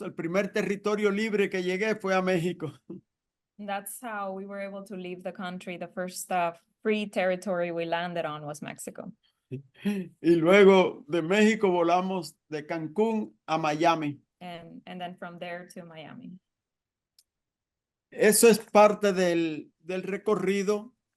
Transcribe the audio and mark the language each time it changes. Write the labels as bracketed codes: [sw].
[es] El primer territorio libre que llegué fue a México. [en] That's how we were able to leave the country. The first free territory we landed on was Mexico. [es] Y luego de México volamos de Cancún a Miami. [en] And then from there to Miami. [es] Eso es parte del recorrido.